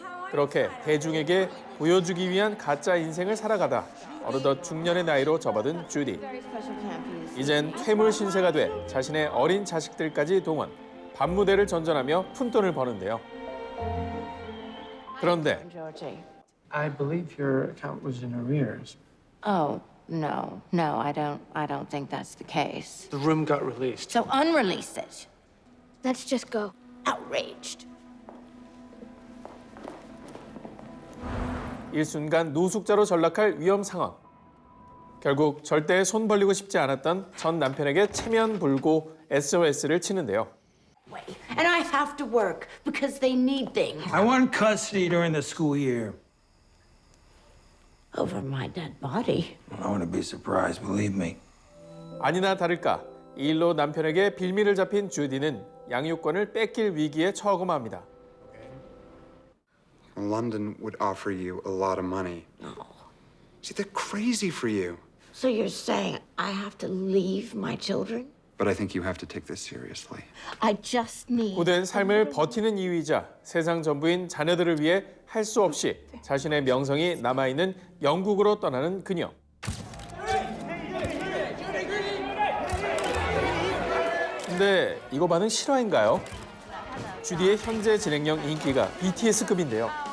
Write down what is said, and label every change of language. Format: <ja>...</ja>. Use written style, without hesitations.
<ko>그렇게 대중에게 보여주기 위한 가짜 인생을 살아가다 어느덧 중년의 나이로 접어든 주디. 이젠 퇴물 신세가 돼 자신의 어린 자식들까지 동원, 밤무대를 전전하며 푼돈을 버는데요. 그런데</ko> <en>I believe your account was in arrears. Oh, no, I don't think that's the case. The room got released. So unrelease it. Let's just go. Outraged.</en> <ko>일순간 노숙자로 전락할 위험 상황. 결국 절대 손 벌리고 싶지 않았던 전 남편에게 체면 불고 SOS를 치는데요.</ko> <en>And I have to work because they need things. I want custody during the school year. Over my dead body. I wouldn't be surprised, believe me.</en> <ko>아니나 다를까 이 일로 남편에게 빌미를 잡힌 주디는 양육권을 뺏길 위기에 처하고 맙니다.</ko> <en>London would offer you a lot of money. No. See, they're crazy for you. So you're saying I have to leave my children? But I think you have to take this seriously. I just need...</en> <ko>고된 삶을 버티는 이유이자 세상 전부인 자녀들을 위해 할 수 없이 자신의 명성이 남아있는 영국으로 떠나는 그녀. 근데 이거 반응 실화인가요? 주디의 현재 진행형 인기가 BTS급인데요.</ko>